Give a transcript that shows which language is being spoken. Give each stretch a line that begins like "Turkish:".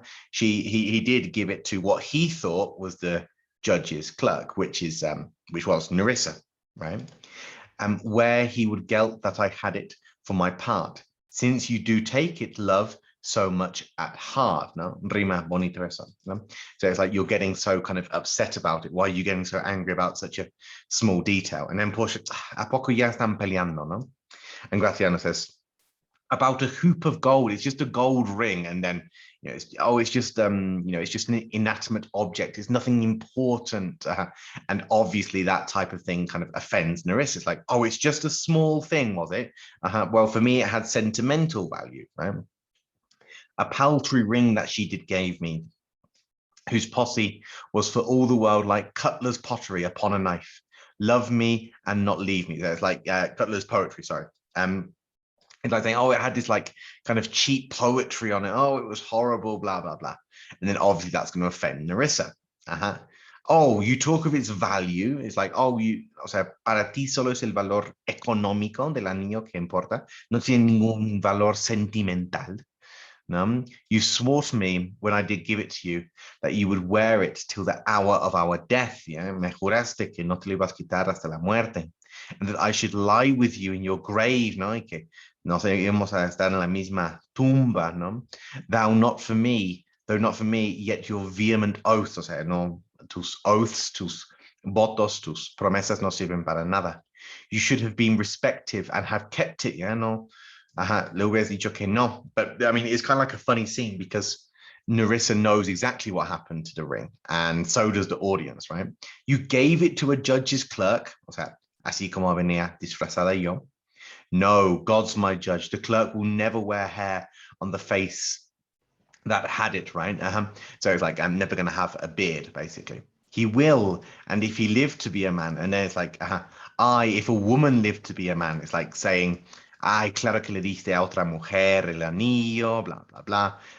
English: He did give it to what he thought was the judge's clerk, which was Nerissa, right? Where he would gelt that I had it for my part. Since you do take it, love, so much at heart, no?
Spanish: Rima bonito eso, no?
English: So it's like you're getting so kind of upset about it. Why are you getting so angry about such a small detail? And then
Spanish: Portia, ¿a poco ya están peleando, no?
English: And Graciano says, about a hoop of gold. It's just a gold ring, and then it's just it's just an inanimate object. It's nothing important, and obviously that type of thing kind of offends Nerissa. It's like, oh, it's just a small thing, was it? Well, for me, it had sentimental value, right? A paltry ring that she gave me, whose posse was for all the world like Cutler's pottery upon a knife. Love me and not leave me. So it's like Cutler's poetry. Sorry. It's like saying, oh, it had this like kind of cheap poetry on it. Oh, it was horrible, blah, blah, blah. And then obviously that's going to offend Nerissa. Oh, you talk of its value. It's like, oh,
Spanish: o sea, para ti solo es el valor económico del anillo que importa. No tiene ningún valor sentimental. No?
English: You swore to me when I did give it to you that you would wear it till the hour of our death. Yeah?
Spanish: Me juraste que no te lo ibas a quitar hasta la muerte.
English: And that I should lie with you in your grave,
Spanish: ¿no? Y que nos íbamos a estar en la misma tumba, ¿no?
English: Though not for me, yet your vehement oaths,
Spanish: o sea, no, tus oaths, tus votos, tus promesas no sirven para nada.
English: You should have been respective and have kept it, yeah, no?
Spanish: Le hubieras dicho que no.
English: But I mean, it's kind of like a funny scene because Nerissa knows exactly what happened to the ring, and so does the audience, right? You gave it to a judge's clerk,
Spanish: o sea, así como venía disfrazada yo.
English: No, God's my judge. The clerk will never wear hair on the face that had it, right? So it's like, I'm never going to have a beard, basically. He will, and if he lived to be a man, and then it's like, if a woman lived to be a man, it's like saying,
Spanish: ay, claro que le diste a otra mujer el anillo,
English: blah, blah, blah.